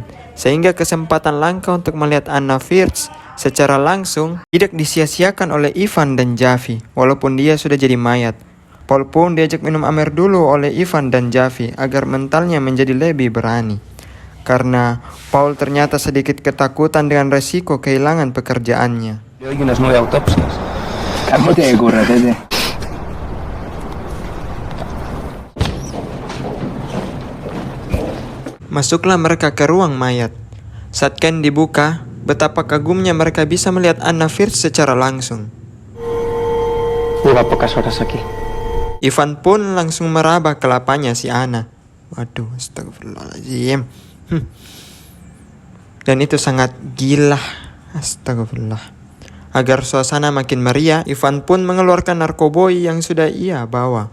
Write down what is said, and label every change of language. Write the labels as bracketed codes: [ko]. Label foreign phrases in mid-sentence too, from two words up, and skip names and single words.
[id] Sehingga kesempatan langka untuk melihat Anna Firth secara langsung tidak disia-siakan oleh Ivan dan Javi, walaupun dia sudah jadi mayat. Paul pun diajak minum amer dulu oleh Ivan dan Javi agar mentalnya menjadi lebih berani. Karena Paul ternyata sedikit ketakutan dengan resiko kehilangan pekerjaannya. [es] Hoy unas 9 autopsias. Kamu tiene que currarte. [id] Masuklah mereka ke ruang mayat. Saat kain dibuka, betapa kagumnya mereka bisa melihat Anna Firth secara langsung. [es] Lleva pocas horas aquí. [id] Ivan pun langsung meraba kelapanya si Anna. Waduh, astagfirullahaladzim. Dan itu sangat gila. Astagfirullah. Agar suasana makin meriah, Ivan pun mengeluarkan narkoboi yang sudah ia bawa.